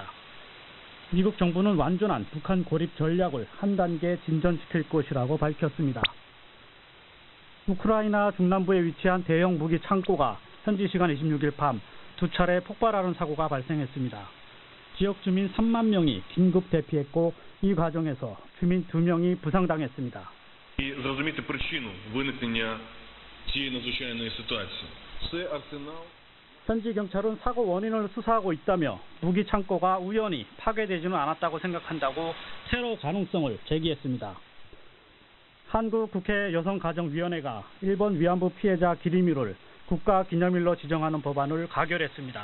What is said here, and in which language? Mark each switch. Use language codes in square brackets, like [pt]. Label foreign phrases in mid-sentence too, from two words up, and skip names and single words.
[ko] 미국 정부는 완전한 북한 고립 전략을 한 단계 진전시킬 것이라고 밝혔습니다. 우크라이나 중남부에 위치한 대형 무기 창고가 현지 시간 26일 밤 두 차례 폭발하는 사고가 발생했습니다. 지역 주민 3만 명이 긴급 대피했고 이 과정에서 주민 2명이 부상당했습니다. [uk] Зрозуміти причину виникнення цієї надзвичайної ситуації. Це арсенал. [ko] 현지 경찰은 사고 원인을 수사하고 있다며 무기 창고가 우연히 파괴되지는 않았다고 생각한다고 테러 가능성을 제기했습니다. 한국 국회 여성가정위원회가 일본 위안부 피해자 기리묘를 국가기념일로 지정하는 법안을 가결했습니다.